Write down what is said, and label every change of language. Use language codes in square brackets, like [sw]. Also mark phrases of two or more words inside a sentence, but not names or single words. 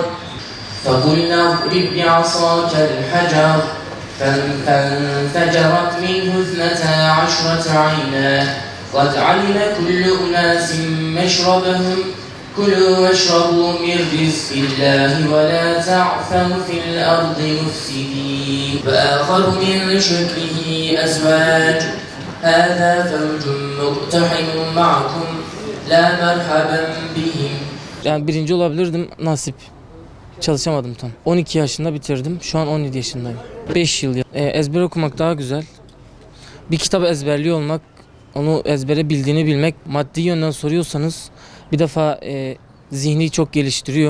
[ar] فقلنا اضرب بعصاك الحجر فانفجرت منه 12 عينا قد علم كل أناس مشربهم كلوا واشربوا من رزق الله ولا تعثوا في الأرض مفسدين وآخر من شكله أزواج هذا فوج مقتحم معكم لا مرحبا بهم. [tr] Yani birinci olabilirdim, nasip. Çalışamadım tam. 12 yaşında bitirdim. Şu an 17 yaşındayım. 5 yıl. Ezber okumak daha güzel. Bir kitabı ezberliyor olmak, onu ezbere bildiğini bilmek. Maddi yönden soruyorsanız bir defa zihni çok geliştiriyor.